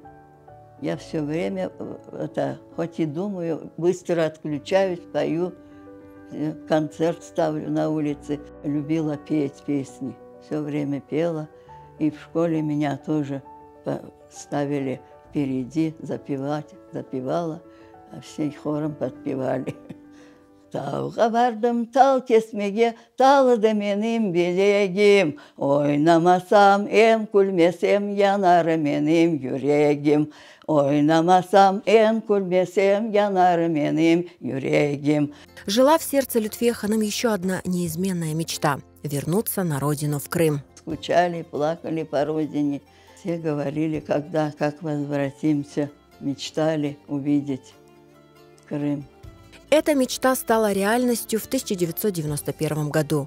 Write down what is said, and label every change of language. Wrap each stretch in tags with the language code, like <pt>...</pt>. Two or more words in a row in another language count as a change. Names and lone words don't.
<ru>Я все время, хоть и думаю, быстро отключаюсь, пою, концерт ставлю на улице. Любила петь песни, все время пела. И в школе меня тоже ставили впереди, запевала, а все хором подпевали.</ru> <crh>Tağga vardım tal kesmege, taldı benim bileğim. Oynamasam em kulmesem yanar benim yüreğim. Oynamasam em kulmesem yanar benim yüreğim.</crh> <ru>Жила в сердце Лютфии Ханым еще одна неизменная мечта – вернуться на родину, в Крым. Скучали, плакали по родине. Все говорили, как возвратимся, мечтали увидеть Крым. Эта мечта стала реальностью в 1991 году.</ru>